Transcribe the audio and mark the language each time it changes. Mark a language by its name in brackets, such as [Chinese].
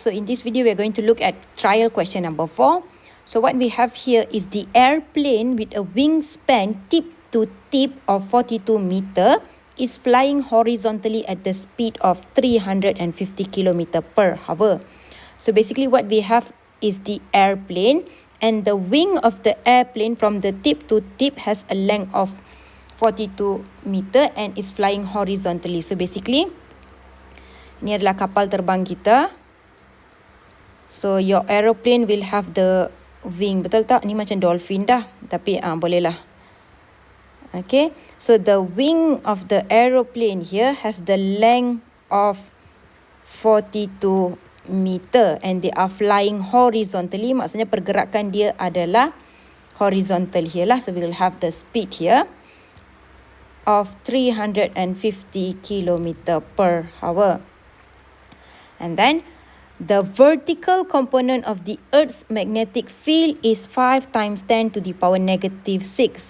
[English] So in this video we are going to look at trial question number 4. So what we have here is the airplane with a wingspan tip to tip of 42 meter is flying horizontally at the speed of 350 km per hour. So basically what we have is the airplane, and the wing of the airplane from the tip to tip has a length of 42 meter and is flying horizontally. So basically [Malay] ni adalah kapal terbang kita. [English] So your aeroplane will have the wing. [Malay] Betul tak? Ni macam dolphin dah. Tapi boleh lah. Okay. [English] So the wing of the aeroplane here has the length of 42 meter and they are flying horizontally. [Malay] Maksudnya pergerakan dia adalah horizontal here lah. [English] So we will have the speed here of 350 km per hour. And then the vertical component of the Earth's magnetic field is 5 times 10 to the power negative 6.